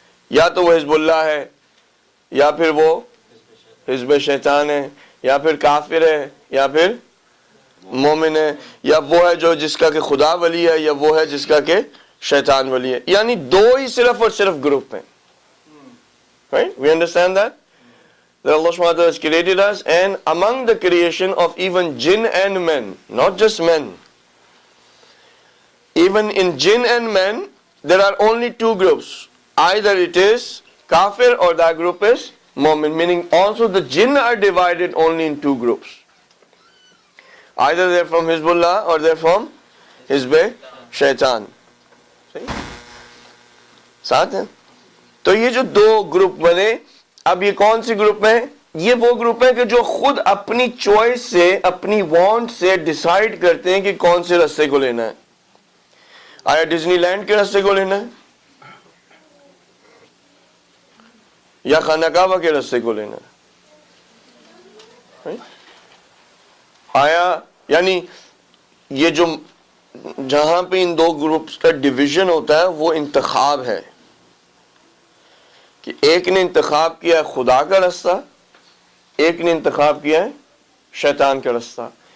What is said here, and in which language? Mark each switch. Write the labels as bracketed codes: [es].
[ur] یا تو وہ حزب اللہ ہے، یا پھر وہ حزب شیطان ہے، یا پھر کافر ہے، یا پھر مومن ہے، یا وہ ہے جو جس کا کہ خدا ولی ہے، یا وہ ہے جس کا کہ شیطان ولی ہے. یعنی دو ہی صرف اور صرف گروپ ہیں. [en] Right? We understand that? That Allah subhanahu wa ta'ala has created us, and among the creation of even jinn and men, not just men, even in jinn and men, there are only two groups. Either it is kafir or that group is mu'min, meaning also the jinn are divided only in two groups. Either they're from Hizbullah or they're from Hizb Shaitan. [ur] ساتھ ہیں. تو یہ جو دو group بنے، اب یہ کون C group ہیں؟ یہ وہ گروپ ہیں کہ جو خود اپنی چوائس سے، اپنی وانٹ سے ڈیسائیڈ کرتے ہیں کہ کون سے راستے کو لینا ہے. آیا ڈزنی لینڈ کے راستے کو لینا ہے یا خانہ کعبہ کے راستے کو لینا ہے؟ آیا یعنی یہ جو جہاں پہ ان دو گروپس کا ڈویژن ہوتا ہے وہ انتخاب ہے کہ ایک نے انتخاب کیا ہے خدا کا راستہ، ایک نے انتخاب کیا ہے شیطان کا راستہ.